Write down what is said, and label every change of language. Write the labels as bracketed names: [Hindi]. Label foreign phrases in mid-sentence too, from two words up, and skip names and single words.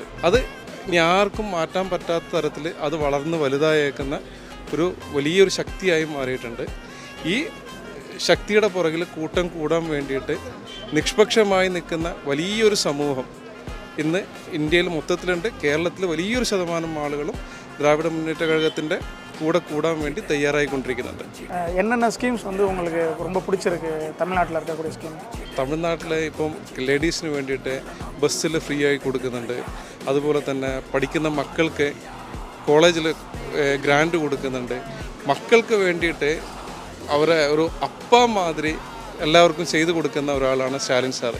[Malayalam] അത് ഇനി ആർക്കും മാറ്റാൻ പറ്റാത്ത തരത്തിൽ അത് വളർന്ന് വലുതായേക്കുന്ന ഒരു വലിയൊരു ശക്തിയായി മാറിയിട്ടുണ്ട്. ഈ ശക്തിയുടെ പുറകിൽ കൂട്ടം കൂടാൻ വേണ്ടിയിട്ട് നിഷ്പക്ഷമായി നിൽക്കുന്ന വലിയൊരു സമൂഹം ഇന്ന് ഇന്ത്യയിൽ മൊത്തത്തിലുണ്ട്. കേരളത്തിൽ വലിയൊരു ശതമാനം ആളുകളും ദ്രാവിഡ മുന്നേറ്റ കഴകത്തിൻ്റെ കൂടെ കൂടാൻ വേണ്ടി തയ്യാറായിക്കൊണ്ടിരിക്കുന്നുണ്ട്. [Tamil] என்னென்ன ஸ்கீம்ஸ் உங்களுக்கு ரொம்ப பிடிச்சிருக்கு தமிழ்நாட்டில் இருக்கக்கூடிய ஸ்கீம்? [Malayalam] തമിഴ്നാട്ടിൽ ഇപ്പം ലേഡീസിന് വേണ്ടിയിട്ട് ബസ്സിൽ ഫ്രീ ആയി കൊടുക്കുന്നുണ്ട്. അതുപോലെ തന്നെ പഠിക്കുന്ന മക്കൾക്ക് കോളേജിൽ ഗ്രാൻഡ് കൊടുക്കുന്നുണ്ട്. മക്കൾക്ക് വേണ്ടിയിട്ട് അവരെ ഒരു അപ്പ മാതിരി എല്ലാവർക്കും ചെയ്തു കൊടുക്കുന്ന ഒരാളാണ് സ്റ്റാലിൻ സാറ്.